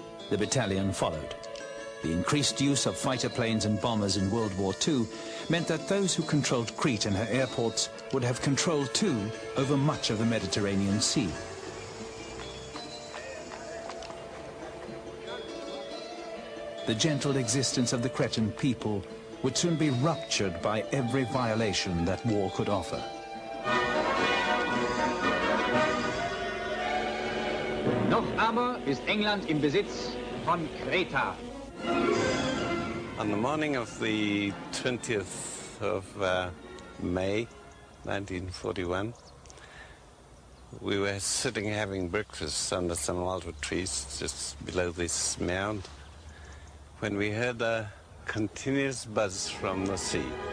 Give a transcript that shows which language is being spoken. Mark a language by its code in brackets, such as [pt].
[en] The battalion followed. The increased use of fighter planes and bombers in World War II meant that those who controlled Crete and her airports would have control too over much of the Mediterranean Sea. The gentle existence of the Cretan people would soon be ruptured by every violation that war could offer. [de] Noch aber ist England im Besitz von Kreta. [en] On the morning of the 20th of May, 1941, we were sitting having breakfast under some alder trees just below this mound when we heard a continuous buzz from the sea.